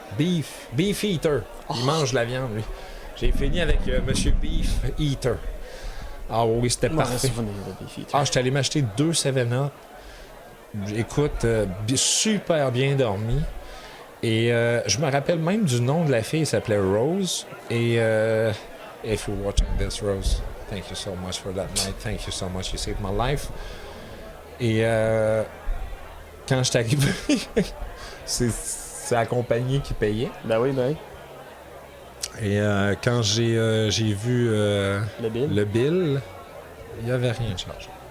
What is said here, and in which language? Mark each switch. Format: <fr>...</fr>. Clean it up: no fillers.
<fr>Beef Eater. Il mange la viande, lui. J'ai fini avec Monsieur Beef Eater. Ah oui, c'était parfait. Ah, j'étais allé m'acheter 2 7-Up. Écoute, super bien dormi. Et je me rappelle même du nom de la fille, elle s'appelait Rose.</fr> <en>Et if you're watching this, Rose, thank you so much for that night. Thank you so much, you saved my life.</en> <fr>Et quand je suis arrivé, c'est la compagnie qui payait. Ben oui, ben oui. Et quand j'ai vu le bill, il n'y avait rien de chargé.</fr>